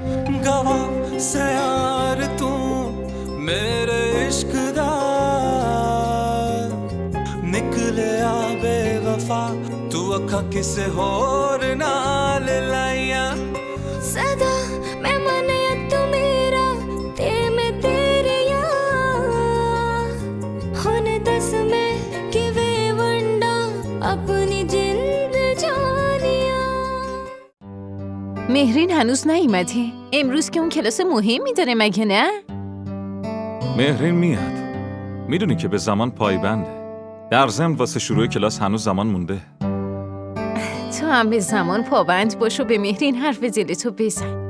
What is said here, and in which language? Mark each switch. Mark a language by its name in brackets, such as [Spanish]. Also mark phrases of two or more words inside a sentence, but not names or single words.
[Punjabi] ਗਵਾਹ ਸੇ ਯਾਰ ਤੂੰ ਮੇਰੇ ਇਸ਼ਕ ਦਾ ਨਿਕਲੇ ਆ ਬੇਵਫ਼ਾ ਤੂੰ ਅੱਖਾਂ ਕਿਸੇ ਹੋਰ ਨਾਲ ਲਾਈਆਂ ਸਦਾ ਮੈਂ ਮਨ ਤੂੰ ਮੇਰਾ ਤੇ ਮੈਂ ਤੇਰੇ ਹੁਣ ਦੱਸ ਮੈਂ ਕਿਵੇਂ ਵੰਡਾਂ ਅਪਣੀ ਜਿੰਦ ਜਾਨੀਆ. [Persian] مهرین هنوز نیومده. امروز که اون کلاس مهمی داره مگه نه؟ مهرین میاد. میدونی که به زمان پایبنده. در ضمن واسه شروع کلاس هنوز زمان مونده. تو هم به زمان پابند باش و به مهرین حرف دلتو بزن.